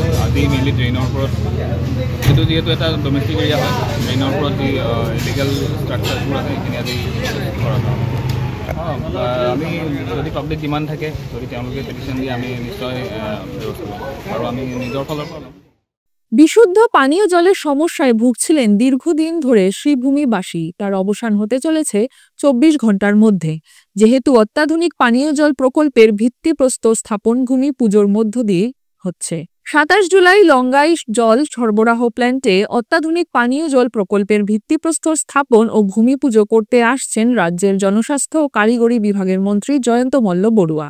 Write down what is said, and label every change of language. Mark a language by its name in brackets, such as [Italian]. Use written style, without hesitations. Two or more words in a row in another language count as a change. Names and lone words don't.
[Assamese] আজি মেইনলি ড্ৰেইনৰ ওপৰত, সেইটো যিহেতু এটা [English] domestic area [Assamese] হয়, ড্ৰেইনৰ ওপৰত যি [English] illegal structures [Assamese] আছে সেইখিনি আজি কৰা হয়। আমি যদি [English] public demand [Assamese] থাকে, যদি তেওঁলোকে পেটিশ্যন দিয়ে আমি নিশ্চয় ব্যৱস্থা ল'ম আৰু আমি নিজৰ ফালৰ পৰা ল'ম। [Bangla] বিশুদ্ধ পানীয় জলের সমস্যায় ভুগছিলেন দীর্ঘদিন ধরে শ্রীভূমিবাসী, তার অবসান হতে চলেছে 24 ঘন্টার মধ্যে। যেহেতু অত্যাধুনিক পানীয় জল প্রকল্পের ভিত্তিপ্রস্তর স্থাপন ভূমি পুজোর মধ্য দিয়ে হচ্ছে। 27 জুলাই লঙ্গাই জল সরবরাহ প্ল্যান্টে অত্যাধুনিক পানীয় জল প্রকল্পের ভিত্তিপ্রস্তর স্থাপন ও ভূমি পুজো করতে আসছেন রাজ্যের জনস্বাস্থ্য ও কারিগরি বিভাগের মন্ত্রী জয়ন্ত মল্ল বড়ুয়া।